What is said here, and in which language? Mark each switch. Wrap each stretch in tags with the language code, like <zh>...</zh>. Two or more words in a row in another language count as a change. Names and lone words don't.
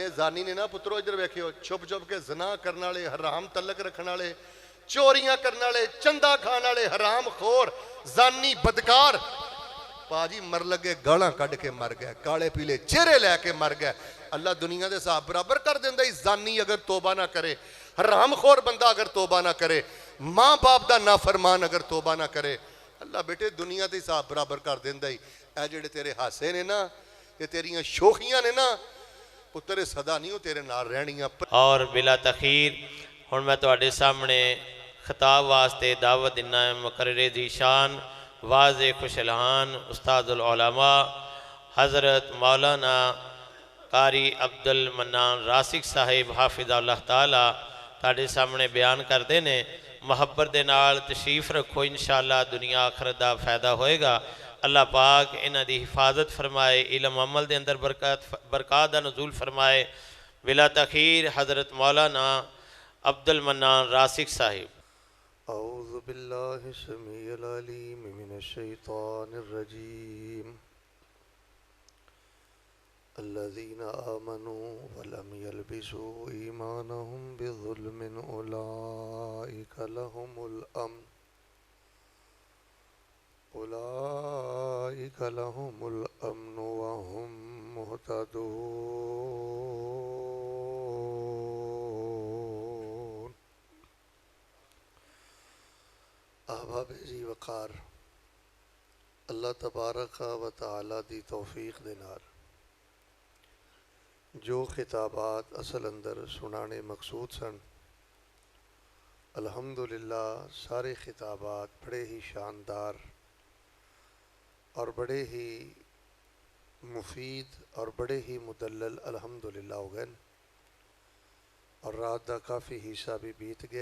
<pa>ਜ਼ਾਨੀ ਨੇ ਨਾ ਪੁੱਤਰੋ ਇੱਧਰ ਵੇਖਿਓ, ਛੁਪ ਛੁਪ ਕੇ ਜ਼ਨਾ ਕਰਨ ਵਾਲੇ, ਹਰਾਮ ਤਲਕ ਰੱਖਣ ਵਾਲੇ, ਚੋਰੀਆਂ ਕਰਨ ਵਾਲੇ, ਚੰਦਾ ਖਾਣ ਵਾਲੇ, ਹਰਾਮ ਖੋਰ, ਜ਼ਾਨੀ, ਬਦਕਾਰ, ਭਾਜੀ ਮਰ ਲੱਗੇ ਗਾਲਾਂ ਕੱਢ ਕੇ ਮਰ ਗਏ, ਕਾਲੇ ਪੀਲੇ ਚਿਹਰੇ ਲੈ ਕੇ ਮਰ ਗਏ। ਅੱਲਾ ਦੁਨੀਆ ਦੇ ਹਿਸਾਬ ਬਰਾਬਰ ਕਰ ਦਿੰਦਾ ਹੀ। ਜ਼ਾਨੀ ਅਗਰ ਤੋਬਾ ਨਾ کرے، حرام خور بندہ اگر توبہ نہ کرے، ماں باپ کا نافرمان اگر توبہ نہ کرے، اللہ بیٹے دنیا کے حساب برابر کر دیندا ہی. اے جیہڑے تیرے ہاسے نے نا، یے تیریاں شوخیاں نے نا پتر، سدا نہیں وو تیرے نال رہنیاں. اور بلا تاخیر ہن میں تہاڈے سامنے خطاب واسطے دعوت دینا ہے مقرر دی شان واعظ خوشالحان استاد العلماء حضرت مولانا قاری عبد المنان راسخ صاحب</pa> <ar>حفظه الله تعالى</ar> <pa>تہاڈے سامنے بیان کرتے ہیں. محبت دے نال تشریف رکھو، انشاءاللہ دنیا آخرت دا فائدہ ہوئے گا. اللہ پاک انہاں دی حفاظت فرمائے، علم عمل دے اندر برکت دا نزول فرمائے. بلا تاخیر حضرت مولانا عبد المنان راسخ صاحب.</pa> <ar>أعوذ بالله السميع العليم من الشيطان الرجيم. الذين آمنوا ولم يلبسوا إيمانهم بظلم أولئك لهم الأمن وهم مهتدون۔</ar> <pa>احباب جی وقار، اللہ تبارک و تعالی دی توفیق دے نال جو خطابات اصل اندر سنانے مقصود سن، الحمدللہ سارے خطابات بڑے ہی شاندار اور بڑے ہی مفید اور بڑے ہی مدلل الحمدللہ ہو گئے، اور رات دا کافی حصہ بھی بیت گیا۔</pa>